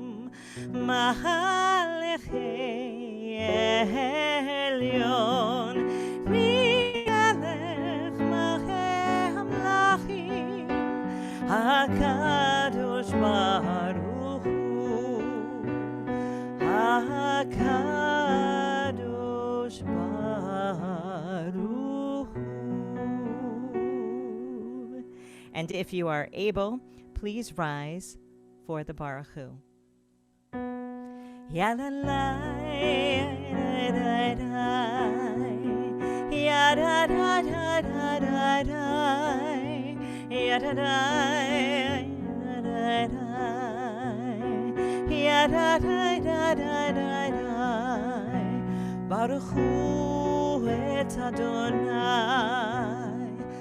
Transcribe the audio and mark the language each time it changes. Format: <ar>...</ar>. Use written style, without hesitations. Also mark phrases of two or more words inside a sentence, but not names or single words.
<he>מלאכי עליון, מלך מלכי המלכים, הקדוש ברוך הוא, הקדוש ברוך הוא.</he> <en>And if you are able, please rise for the</en> <he>ברוך הוא. Yadalai, yadadadadadai, yadadai, yadadadadadai, ברוך הוא את אדוני,</he>